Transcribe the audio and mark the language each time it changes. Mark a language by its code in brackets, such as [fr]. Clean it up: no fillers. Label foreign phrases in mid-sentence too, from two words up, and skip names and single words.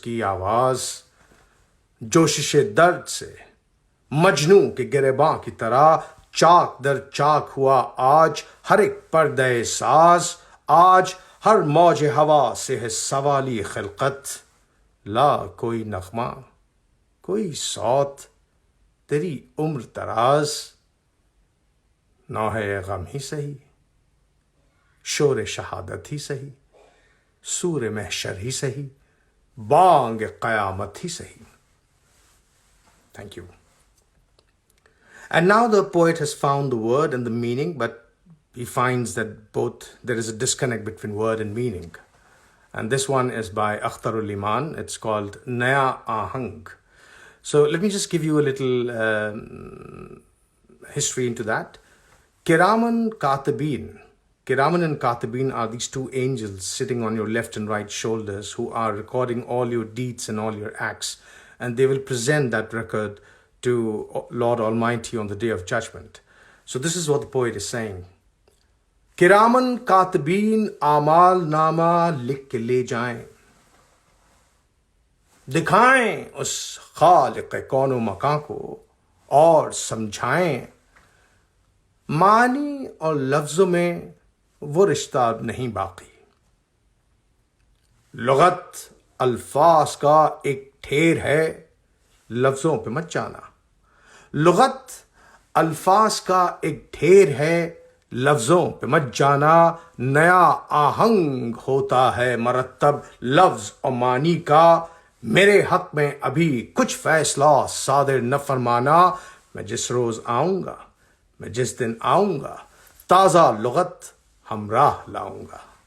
[ur] کی آواز، جوشش درد سے مجنوں کے گریباں کی طرح چاک در چاک ہوا آج ہر ایک پردہ ساز، آج ہر موج ہوا سے ہے سوالی خلقت، لا کوئی نغمہ کوئی صوت تیری عمر دراز، نوحہ غم ہی سہی، شور شہادت ہی سہی، سور محشر ہی سہی، بانگ قیامت ہی سہی. [en] Thank you. And now the poet has found the word and the meaning, but he finds that there is a disconnect between word and meaning. And this one is by Akhtarul Iman. It's called Naya Ahang. So let me just give you a little history into that. Kiraman Katibin. Kiraman and Katibin are these two angels sitting on your left and right shoulders who are recording all your deeds and all your acts. And they will present that record to Lord Almighty on the Day of Judgment. So this is what the poet is saying. [ur] کراماً کاتبین اعمال نامہ لکھ کے لے جائیں, دکھائیں اس خالق کون و مکان کو اور سمجھائیں، معنی اور لفظوں میں وہ رشتہ نہیں باقی، لغت الفاظ کا ایک ڈھیر ہے لفظوں پہ مت جانا، لغت الفاظ کا ایک ڈھیر ہے لفظوں پہ مت جانا، نیا آہنگ ہوتا ہے مرتب لفظ اور معنی کا، میرے حق میں ابھی کچھ فیصلہ صادر نہ فرمانا، میں جس روز آؤں گا میں جس دن آؤں گا تازہ لغت ہمراہ لاؤں گا.